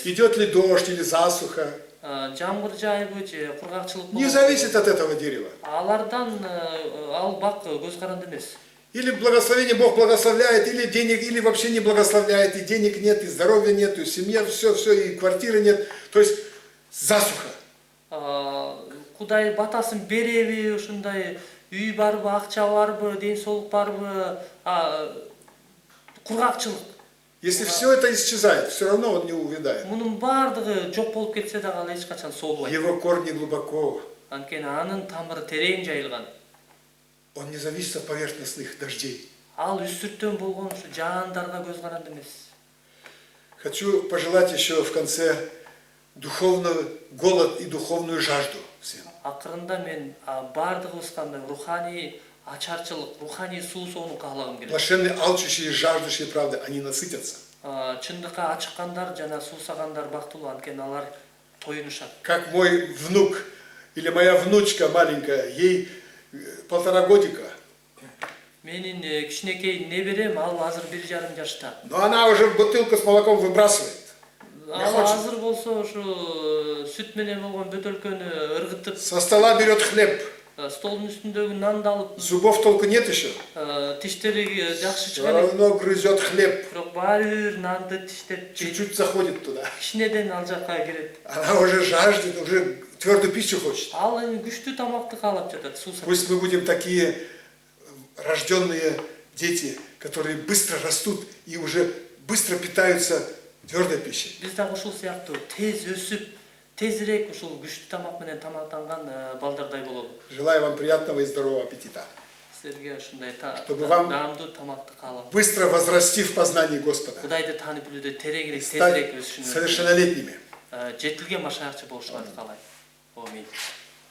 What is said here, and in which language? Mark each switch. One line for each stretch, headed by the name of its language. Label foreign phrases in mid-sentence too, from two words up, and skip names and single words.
Russian: Идет ли дождь или засуха,
Kyrgyz: Жамгыр жайбы же кургакчылык
Russian: не зависит от этого дерева.
Kyrgyz: алардан ал бак көз каранды эмес.
Russian: Или благословение Бог благословляет, или денег, или вообще не благословляет, и денег нет, и здоровья нет, и семья, все, и квартиры нет. То есть засуха.
Kyrgyz: Кудай батасын береби, ушундай үй барбы, акча барбы, ден соолук барбы, кургакчылык.
Russian: Если все это исчезает, все равно он не увядает.
Kyrgyz: Мунун бардыгы жок болуп кетсе дагы ал эч качан соолбайт.
Russian: Его корни глубоко.
Kyrgyz: Анткени анын тамыры терең жайылган.
Russian: Он не зависит от поверхностных дождей.
Kyrgyz: Ал үстүртөн болгон ушу жаандарга көз каранды эмес.
Russian: Хочу пожелать еще в конце духовный голод и духовную жажду всем.
Kyrgyz: Акырында мен бардыгыбыз кандай руханий ачарчылык, руханий суу соону каалагым келет.
Russian: Блаженные, алчущие и жаждущие правды, они насытятся.
Kyrgyz: Чындыкка ачыккандар жана суусагандар бактылуу, анткени алар тоюнушат.
Russian: Как мой внук или моя внучка маленькая, ей 1,5 годика.
Kyrgyz: Менин кичинекей неберем, ал азыр 1,5 жашта.
Russian: Но она уже бутылку с молоком выбрасывает.
Kyrgyz: Ал
Russian: хочет.
Kyrgyz: азыр болсо ушу сүт менен болгон бөтөлкөнү ыргытып,
Russian: Со стола берет хлеб.
Kyrgyz: столдун үстүндөгү нанды алып,
Russian: Зубов толку нет еще.
Kyrgyz: тиштери жакшы
Russian: Все
Kyrgyz: чыга элек.
Russian: равно грызет хлеб.
Kyrgyz: Бирок баары бир нанды тиштеп жейт.
Russian: Чуть-чуть заходит туда.
Kyrgyz: Кичинеден ал жакка кирет.
Russian: Она уже жаждет, уже твердую пищу хочет.
Kyrgyz: Ал эми күчтүү тамакты каалап жатат, суусат.
Russian: Пусть мы будем такие рожденные дети, которые быстро растут и уже быстро питаются твердой пищей.
Kyrgyz: Биз дагы ушул сыяктуу тез өсүп, тезирээк ушул күчтүү тамак менен тамактанган балдардай болобу.
Russian: Желаю вам приятного и здорового аппетита.
Kyrgyz: Силерге ушундай
Russian: Чтобы вам
Kyrgyz: даамдуу тамакты каалап,
Russian: быстро возрасти в познании Господа.
Kyrgyz: Кудайды таанып билүүдө тереңирээк,
Russian: Стать
Kyrgyz: тезирээк өсүшүңөр,
Russian: совершеннолетними.
Kyrgyz: жетилген машаякчы болушуңарды каалайм. Амин.